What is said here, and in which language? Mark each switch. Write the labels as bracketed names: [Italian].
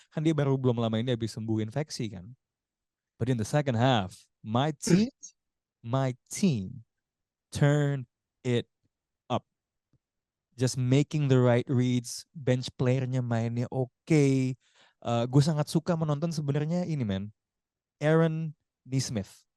[Indonesian] Kan dia baru belum lama ini habis sembuh infeksi kan. [English] But in the second half, my team turned it up. Just making the right reads, bench player-nya [Indonesian] mainnya oke. Gue sangat suka menonton sebenarnya ini man, Aaron Nesmith.